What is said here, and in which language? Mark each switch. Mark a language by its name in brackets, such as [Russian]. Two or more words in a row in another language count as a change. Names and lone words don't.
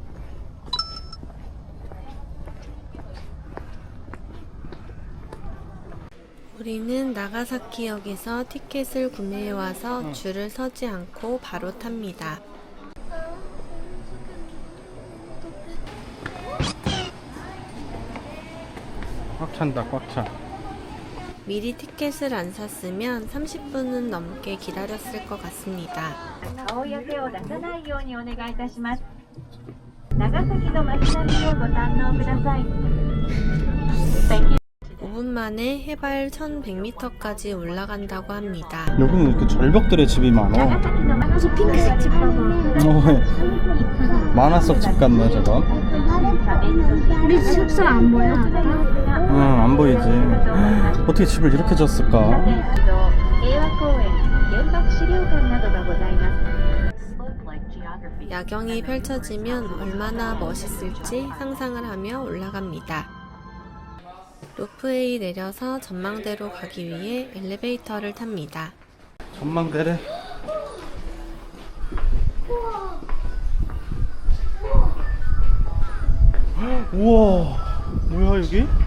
[Korean] 우리는 나가사키역에서 티켓을 구매해와서 줄을 서지 않고 바로 탑니다. 꽉 찬다, 꽉 차. 미리 티켓을 안 샀으면 30분은 넘게 기다렸을 것 같습니다. [Japanese] 顔や手を出さないようにお願いいたします。長崎の街並みをご堪能ください。 [English] Thank you. [Korean] 5분 만에 해발 1100m까지 올라간다고 합니다. 여기는 이렇게 절벽들의 집이 많아. [Japanese] 長崎の街 [Korean] 저 핑크색 집 봐봐. 만화 속 집 같네 저거. 우리 숙소 안 보여? 응, 안 보이지. 어떻게 집을 이렇게 졌을까? [Japanese] 平和公園、原爆資料館などがございます。 [Korean] 야경이 펼쳐지면 얼마나 멋있을지 상상을 하며 올라갑니다. 로프웨이 내려서 전망대로 가기 위해 엘리베이터를 탑니다. 전망대래. 우와, 뭐야 여기?